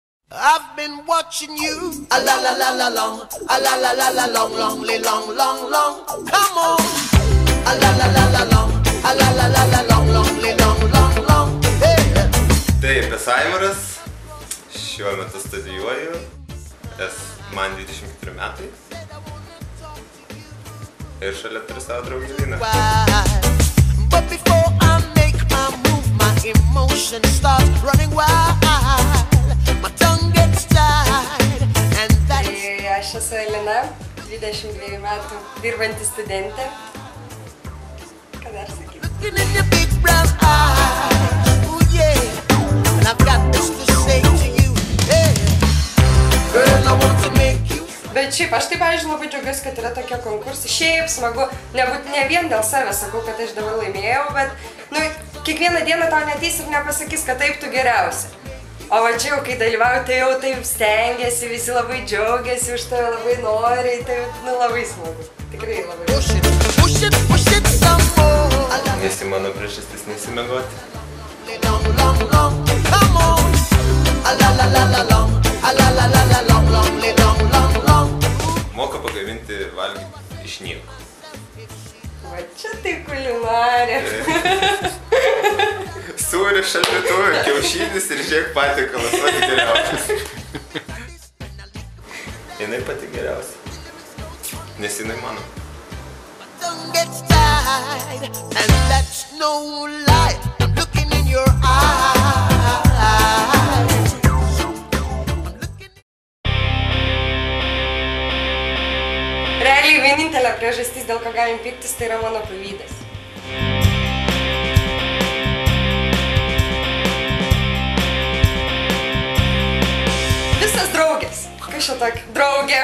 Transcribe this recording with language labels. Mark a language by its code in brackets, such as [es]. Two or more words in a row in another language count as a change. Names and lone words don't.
[en] I've been watching you, a la la la la long, a la la la la long, long, long, long, long. Come on, a la la la la long, a la la la la long, long, long, long. Hey. [lt] Taip, esu Aivaras, šiuo metu studijuoju, man 24 metai ir šalia turiu savo draugį Liną. [en] But before I make my move, my emotions start running wild. My tongue gets tied and that's... [lt] Aš esu Elina, 22 metų, dirbanti studentė. Ką dar sakyti? [en] Looking in your big brown eyes, ooh yeah, and I've got this to say to you, hey, girl, I want to make you... [lt] Bet šiaip, aš taip, pavyzdžiui, labai džiaugiuosi, kad yra tokie konkursai. Šiaip smagu, ne vien dėl savęs sakau, kad aš dabar laimėjau, bet, kiekvieną dieną tau neteis ir nepasakys, kad taip tu geriausia. O va čia jau, kai dalyvauju, tai jau taip stengiasi, visi labai džiaugiasi, už tave labai noriai, tai labai smagu. Tikrai labai. [en] Push it some more. [lt] Nes mano priežastis nesimegoti. [en] Come on. A la la la la long, a la la la la long, long. [lt] Moka pagaminti valgyti iš nieko. Va čia tai kulinarė. Sūris, šaldytuvai, kiaušinis ir žiūrėk patiekalas, pati geriausias. Jinai pati geriausia. Nes jinai mano. [en] Tongue gets tied, and that's no lie. I'm looking in your eyes. [lt] Realiai vienintelė priežastis, dėl ko galim pyktis, tai yra mano pavydas. Visas draugės. Kas čia tokia? Draugė.